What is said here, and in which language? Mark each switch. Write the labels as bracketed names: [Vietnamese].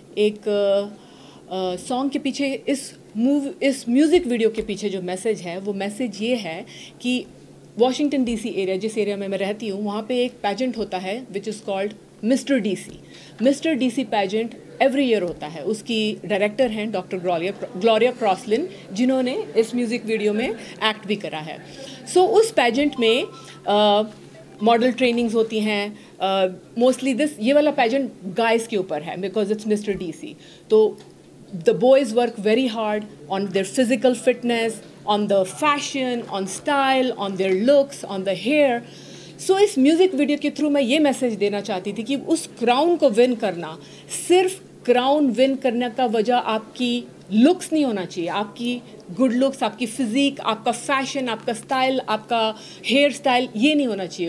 [Hindi] एक सॉन्ग के पीछे इस म्यूज़िक वीडियो के पीछे जो मैसेज है वो मैसेज ये है कि वॉशिंगटन DC एरिया, जिस एरिया में मैं रहती हूँ, वहाँ पे एक पैजेंट होता है [English] which is called mister DC pageant every year [Hindi] होता है। उसकी डायरेक्टर हैं डॉक्टर ग्लोरिया क्रॉसलिन, जिन्होंने इस म्यूज़िक वीडियो में एक्ट भी करा है। सो उस पैजेंट में मॉडल ट्रेनिंग्स होती हैं। मोस्टली ये वाला पैजेंट गाइस के ऊपर है [English] Because it's mister DC। तो the boys work very hard on their physical fitness, on the fashion, on style, on their looks, on the hair. [Hindi] So इस म्यूज़िक वीडियो के थ्रू मैं ये मैसेज देना चाहती थी कि उस क्राउन को विन करना, सिर्फ क्राउन विन करने का वजह आपकी लुक्स नहीं होना चाहिए, आपकी गुड लुक्स, आपकी फिजिक, आपका फैशन, आपका स्टाइल, आपका हेयर स्टाइल, ये नहीं होना चाहिए।